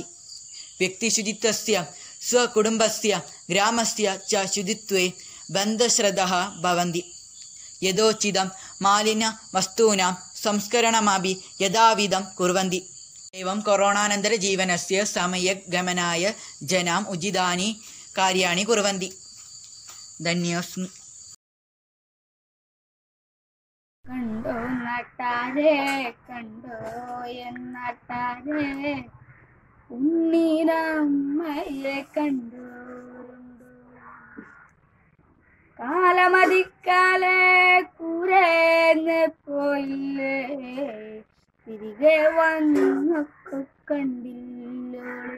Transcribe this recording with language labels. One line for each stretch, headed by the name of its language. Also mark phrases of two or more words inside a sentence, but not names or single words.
Sanskrit: व्यक्तिशुचित्वस्य स्वकुटुम्बस्य ग्रामस्य च शुचित्वे बन्धश्रद्धः भवन्ति. यथोचितं मालिन्यवस्तूनां संस्करणमपि यथाविधं कुर्वन्ति. एवं कोरोनानन्तरजीवनस्य सम्यग्गमनाय जनाम् उचितानि कार्याणि कुर्वन्ति. धन्योऽस्मि.
Malayalam: കണ്ടോ നാട്ടാരെ കണ്ടോ എന്നാട്ടാരെ ഉണ്ണീരമ്മയെ കണ്ടോരുണ്ടോ കാലമതിക്കാലെ കൂരേന്ന് പോയില്ലേ തിരികെ വന്നൊക്കെ കണ്ടില്ലോ